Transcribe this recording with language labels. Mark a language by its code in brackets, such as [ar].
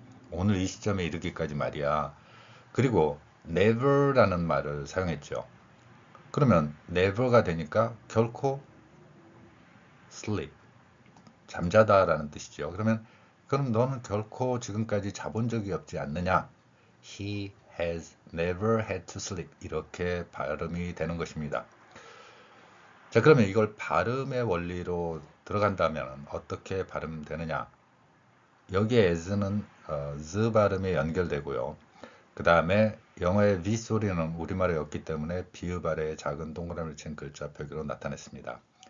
[ko] 오늘 이 시점에 이르기까지 말이야. 그리고 never라는 말을 사용했죠. 그러면 never가 되니까 결코 sleep, 잠자다라는 뜻이죠. 그럼 너는 결코 지금까지 자본 적이 없지 않느냐? [en] He has never had to sleep. [ko] 이렇게 발음이 되는 것입니다. 자, 그러면 이걸 발음의 원리로 들어간다면 어떻게 발음되느냐? 여기에 as는 z 발음에 연결되고요. 그 다음에 영어의 V 소리는 우리말에 없기 때문에 비읍 아래에 작은 동그라미를 친 글자 표기로 나타냈습니다.